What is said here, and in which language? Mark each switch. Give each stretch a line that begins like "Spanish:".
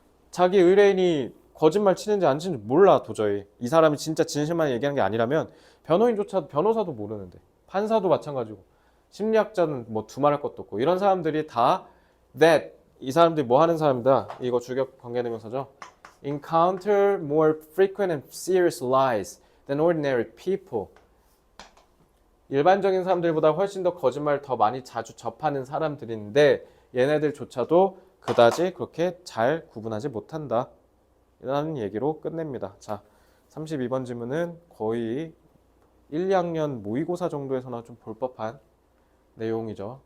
Korean: 자기 의뢰인이 거짓말 치는지 안 치는지 몰라 도저히. 이 사람이 진짜 진실만 얘기하는 게 아니라면 변호사도 모르는데. 판사도 마찬가지고. 심리학자는 뭐 두말할 것도 없고. 이런 사람들이 다 that 이 사람들이 뭐 하는 사람이다. 이거 주격 관계대명사죠.
English: encounter more frequent and serious lies than ordinary people.
Korean: 일반적인 사람들보다 훨씬 더 거짓말을 더 많이 자주 접하는 사람들인데 얘네들조차도 그다지 그렇게 잘 구분하지 못한다. 라는 얘기로 끝냅니다. 자, 32번 질문은 거의 1, 2학년 모의고사 정도에서나 좀 볼 법한 내용이죠.